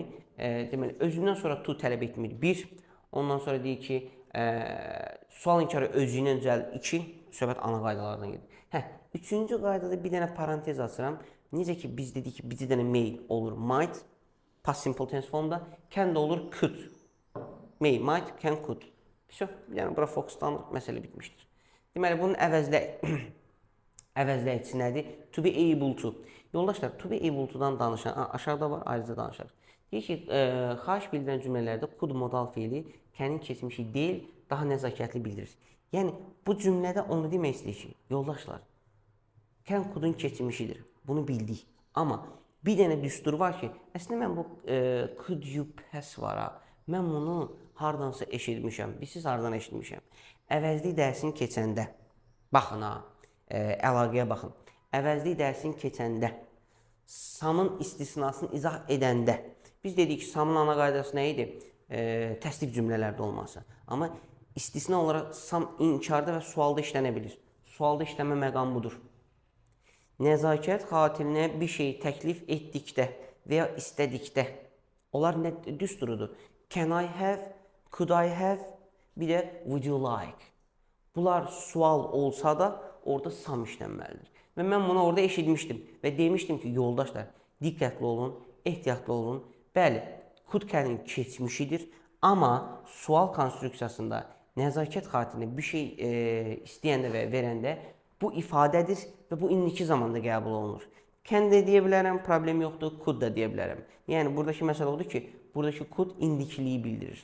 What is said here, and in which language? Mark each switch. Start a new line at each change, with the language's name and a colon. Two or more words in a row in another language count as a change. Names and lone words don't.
Azerbaijani: Deməli, özündən sonra to tələb etmir 1. Ondan sonra deyir ki, sual inkarı özü ilə düzəlir 2. Söhbət ana qaydalardan gedir. Üçüncü qaydada bir dənə parantez açıram. Necə ki, biz dedik ki, bir dənə may olur might,
English: past simple tense
Azerbaijani: formda, can da olur could.
English: May, might, can, could.
Azerbaijani: Yəni, bura fokuslanırıq, məsələ bitmişdir. Deməli, bunun əvəzləyicisi nədir?
English: To be able to.
Azerbaijani: Yoldaşlar,
English: to be able to'dan
Azerbaijani: danışan, aşağıda var, ayrıca danışarıq. Deyir ki, xahiş bildirən cümlələrdə could modal feili can'in keçmişi deyil, daha nəzakətli bildirir. Yəni, bu cümlədə onu demək istəyir ki, yoldaşlar,
English: can could'un
Azerbaijani: keçmişidir. Bunu bildik. Amma bir dənə düstur var ki, əslində mən bu
English: could you pass
Azerbaijani: var ha. Mən bunu hardansa eşitmişəm. Siz hardan eşitmişəm? Əvəzlik dərsin keçəndə. Baxın ha, əlaqəyə baxın. Əvəzlik dərsin keçəndə, samın istisnasını izah edəndə. Biz dedik ki, samın ana qaydası nə idi? Təsdiq cümlələrdə olması. Amma İstisna olaraq sam inkarda və sualda işlənə bilir. Sualda işləmə məqamı budur. Nəzakət xatirinə bir şey təklif etdikdə və ya istədikdə, onlar nə düsturudur?
English: Can I have, could I have,
Azerbaijani: bir də
English: would you like?
Azerbaijani: Bunlar sual olsa da orada sam işlənməlidir. Və mən bunu orada eşitmişdim və demişdim ki, yoldaşlar, diqqətli olun, ehtiyatlı olun. Bəli,
English: could can-in
Azerbaijani: keçmişidir, amma sual konstruksiyasında nəzakət xatirinə bir şey istəyəndə və verəndə bu ifadədir və bu indiki zamanda qəbul olunur. Can də deyə bilərəm, problem yoxdur, could da deyə bilərəm. Yəni, buradakı məsələ odur ki, buradakı could indikiliyi bildirir.